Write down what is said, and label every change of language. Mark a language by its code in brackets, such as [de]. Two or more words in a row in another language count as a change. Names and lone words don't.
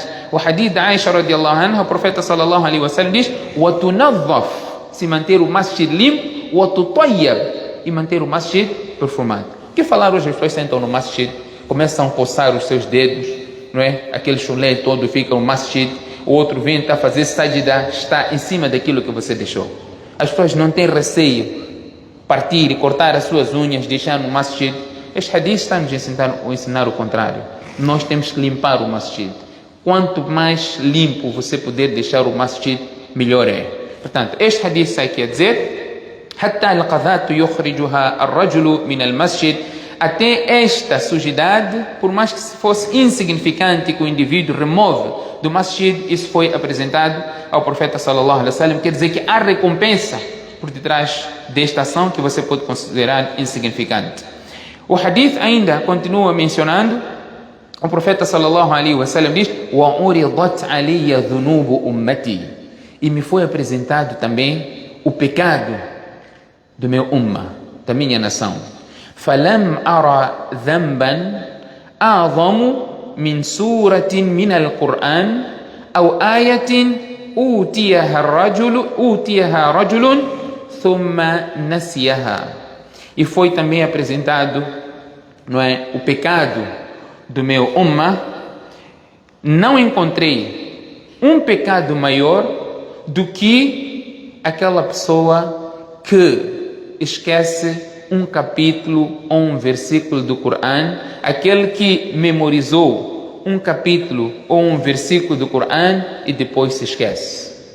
[pt] O hadith de Aisha [ar] رضي الله عنها, [pt] o profeta [ar] صلى الله عليه وسلم [pt] diz: [ar] "وتنظف", [pt] se manter o masjid limpo, [ar] "وتطيب", [pt] e manter o masjid perfumado. O que falar hoje? As pessoas sentam no masjid, começam a coçar os seus dedos, não é? Aquele chulé todo fica no masjid, o outro vem a fazer sajda, está em cima daquilo que você deixou. As pessoas não têm receio partir e cortar as suas unhas, deixar no masjid. Este hadith está nos ensinar o contrário. Nós temos que limpar o masjid. Quanto mais limpo você puder deixar o masjid, melhor é. Portanto, este hadith está aqui a dizer: [ar] حتى القذاة يخرجها الرجل من المسجد, [pt] até esta sujidade, por mais que fosse insignificante, que o indivíduo remove do masjid, isso foi apresentado ao profeta [ar] صلى الله عليه وسلم. [pt] Quer dizer que há recompensa por detrás desta ação que você pode considerar insignificante. O hadith ainda continua mencionando, o profeta [ar] صلى الله عليه وسلم [pt] diz: [ar] وَعُرِضَتْ عَلِيَّ ذُنُوبُ أُمَّتِي. [pt] E me foi apresentado também o pecado do meu umma, da minha nação. [ar] فَلَمْ أَرَ ذَنْبًا أَعْظَمُ مِنْ سُورَةٍ مِنَ الْقُرْآنِ أَوْ آيَةٍ أُوتِيَهَا رَجُلٌ ثُمَّ نَسِيَهَا. [pt] E foi também apresentado, não é, o pecado do meu umma. Não encontrei um pecado maior do que aquela pessoa que esquece um capítulo ou um versículo do Corão, aquele que memorizou um capítulo ou um versículo do Corão e depois se esquece.